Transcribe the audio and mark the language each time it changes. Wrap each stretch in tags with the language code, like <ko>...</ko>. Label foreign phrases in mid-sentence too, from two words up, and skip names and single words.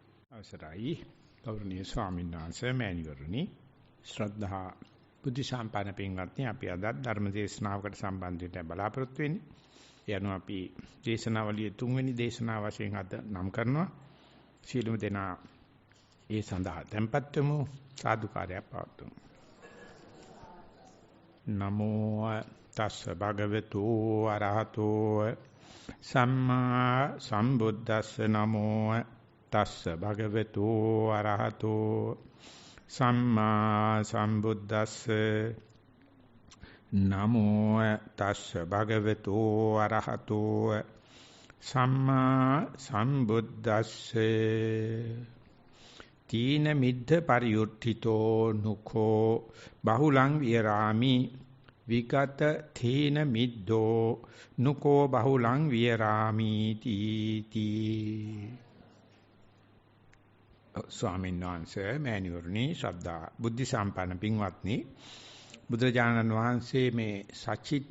<si>අවසරයි ගෞරවනීය ස්වාමීන් වහන්සේ මෑණිවරණි ශ්‍රද්ධා බුද්ධ සම්පන්න පින්වත්නි අපි අද ධර්ම දේශනාවකට සම්බන්ධ වෙන්න බලාපොරොත්තු වෙන්නේ. ඒ අනුව අපි දේශනාවලියේ තුන්වෙනි දේශනාව වශයෙන් අද නම් කරනවා. සීලමු දෙනා ඒ සඳහා tempත් වෙමු සාදුකාරයක් පවතුමු.</si> <pi>නමෝ තස්ස භගවතු අරහතෝ සම්මා සම්බුද්දස්ස නමෝ තස්ස භගවතු අරහතෝ සම්මා සම්බුද්දස්ස නමෝ තස්ස භගවතු අරහතෝ සම්මා සම්බුද්දස්සේ තීන මිද්ධ පරියුට්ඨිතෝ නුඛෝ බහුලං විරාමි විගත තීන මිද්දෝ නුඛෝ බහුලං විරාමි තීති.</pi> <si>ස්වාමීන් වහන්සේ මෑණිවරණි ශ්‍රද්ධා බුද්ධ සම්පන්න පින්වත්නි බුදුරජාණන් වහන්සේ මේ සචිත්ත</si>